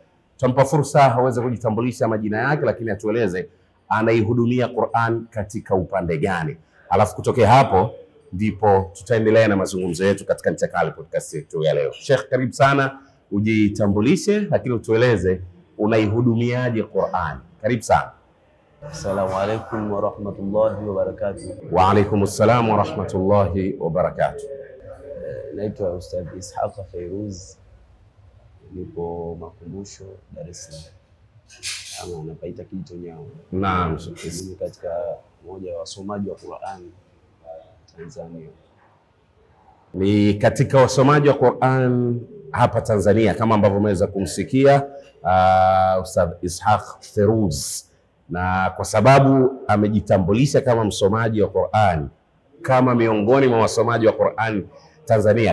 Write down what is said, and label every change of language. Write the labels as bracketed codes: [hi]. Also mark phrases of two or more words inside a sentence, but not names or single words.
[sw] Tutampa fursa aweze kujitambulisha majina yake, lakini atueleze anaihudumia Qur'an katika upande gani. Alafu kutokea hapo ndipo tutaendelea na mazungumzo yetu katika Ncha Kali Podcast yetu ya leo. Sheikh, karibu sana, ujitambulishe lakini utueleze unaihudumiaje Qur'an. Karibu sana. [ar] السلام عليكم ورحمة الله وبركاته. وعليكم السلام ورحمة الله وبركاته. [sw] Naitwa Ustadh Ishaq Fairuz, nipo Makumbusho, Dar es Salaam, ama napaita Kijitonyao. Naam, mimi katika moja wa wasomaji wa Qur'an Tanzania. Ni katika wasomaji wa Qur'an hapa Tanzania, kama ambavyo umeweza kumsikia Ustadh Ishaq Fairuz, na kwa sababu amejitambulisha kama msomaji wa Qur'an, kama miongoni mwa wasomaji wa Qur'an Tanzania.